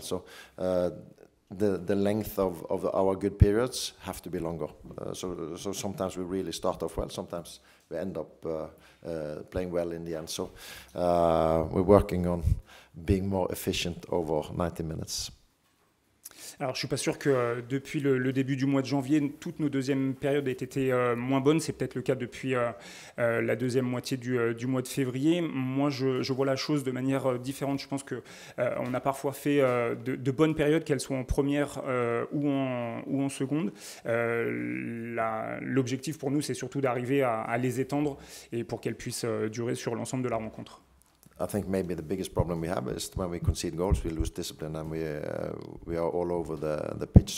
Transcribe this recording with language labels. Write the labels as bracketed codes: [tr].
[en] So the length of our good periods have to be longer. So sometimes we really start off well, sometimes we end up playing well in the end. So we're working on being more efficient over 90 minutes. [fr] Alors, je ne suis pas sûr que depuis le début du mois de janvier, toutes nos deuxièmes périodes aient été moins bonnes. C'est peut-être le cas depuis la deuxième moitié du mois de février. Moi, je vois la chose de manière différente. Je pense qu'on a parfois fait de bonnes périodes, qu'elles soient en première ou en seconde. L'objectif pour nous, c'est surtout d'arriver à les étendre et pour qu'elles puissent durer sur l'ensemble de la rencontre. [en] I think maybe the biggest problem we have is when we concede goals, we lose discipline, and we are all over the pitch.